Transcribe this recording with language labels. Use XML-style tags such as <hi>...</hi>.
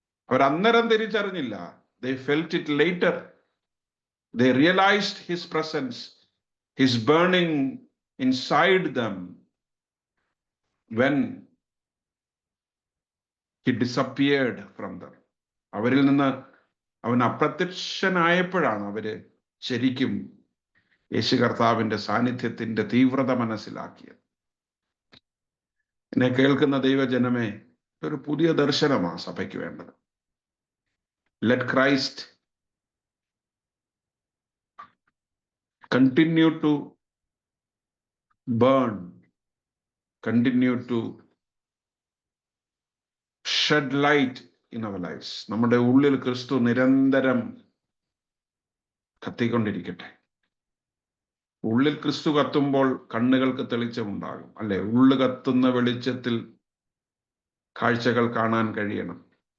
<ml>അവർ അന്നേരം തിരിച്ചറിഞ്ഞില്ല.</ml> <en>They felt it later. They realized his presence, his burning inside them when he disappeared from them.</en> <ml>അവരിൽ നിന്ന് അവൻ അപ്രത്യക്ഷനായപ്പോഴാണ് അവര് ശരിക്കും യേശു കർത്താവിന്റെ സാന്നിധ്യത്തിന്റെ തീവ്രത മനസ്സിലാക്കിയത്. എന്നെ കേൾക്കുന്ന ദൈവജനമേ, ഒരു പുതിയ ദർശനമാണ് സഭയ്ക്ക് വേണ്ടത്.</ml> <en>Let Christ continue to burn, continue to shed light in our lives.</en> <ml>നമ്മുടെ ഉള്ളിൽ ക്രിസ്തു നിരന്തരം കത്തിക്കൊണ്ടിരിക്കട്ടെ. ഉള്ളിൽ ക്രിസ്തു കത്തുമ്പോൾ കണ്ണുകൾക്ക് തെളിച്ചമുണ്ടാകും അല്ലെ? ഉള്ളു കത്തുന്ന വെളിച്ചത്തിൽ കാഴ്ചകൾ കാണാൻ കഴിയണം.</ml>